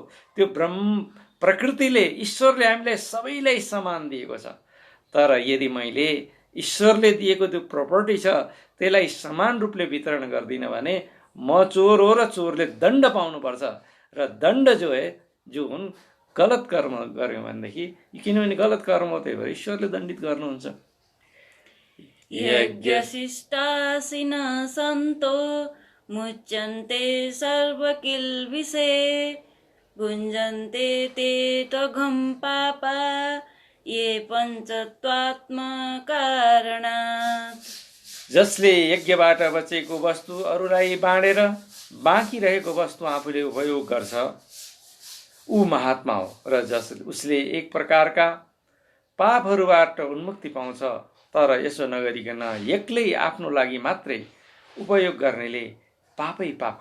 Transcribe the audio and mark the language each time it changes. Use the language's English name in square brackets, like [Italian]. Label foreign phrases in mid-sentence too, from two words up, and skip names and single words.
[Nepali] त्यो प्रकृतिले, ईश्वरले हामीलाई सबैलाई समान दिएको छ, तर यदि मैले ईश्वरले दिएको त्यो प्रपर्टी छ त्यसलाई समान रूपले वितरण गर्दिनँ भने म चोर हो र चोरले दण्ड पाउनुपर्छ। र दण्ड जो है, जो हुन् गलत कर्म गर्यो भनेदेखि, किनभने गलत कर्म हो, त्यही भएर ईश्वरले दण्डित गर्नुहुन्छ। [Sanskrit] यज्ञशिष्टासिन सन्तो मुच्यन्ते सर्वकिल्बिषे भुञ्जन्ते ते त्वघं पापा ये पञ्चत्वात्मकारणात्। [Nepali] जसले यज्ञबाट बचेको वस्तु अरूलाई बाँडेर बाँकी रहेको वस्तु आफूले उपयोग गर्छ ऊ महात्मा हो र उसले एक प्रकारका पापहरूबाट उन्मुक्ति पाउँछ। तर यसो नगरिकन एक्लै आफ्नो लागि मात्रै उपयोग गर्नेले पापै पाप खान्छ।